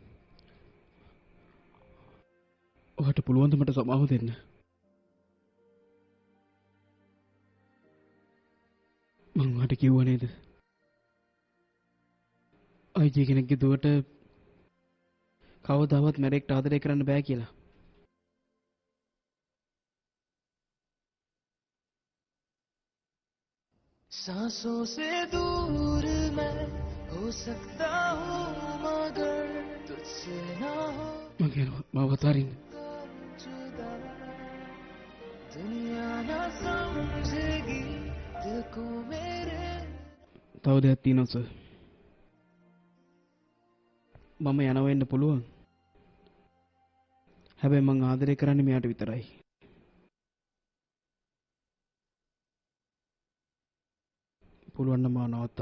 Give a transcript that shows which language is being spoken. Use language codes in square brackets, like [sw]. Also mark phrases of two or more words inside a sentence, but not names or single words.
[si] ඔයාට පුළුවන්ද මට සමාව දෙන්න? මං ඔයාට කිව්වා නේද? අයිජී කෙනෙක්ගේ දුවට කවදාවත් මැරෙක්ට ආදරය කරන්න බෑ කියලා. [hi] सांसों से दूर मैं हो सकता हूँ मगर तुझसे ना हो [si] මගේ මාව අතාරින්න. [hi] जुदा दुनिया ना समझेगी दिल को मेरे [si] තව දෙයක් තියෙනවා සර්. මම යනවා වෙන්න පුළුවන්. හැබැයි මං ආදරය කරන්නේ මෙයාට විතරයි. පුළුවන් නම් මාව නවත්තන්න.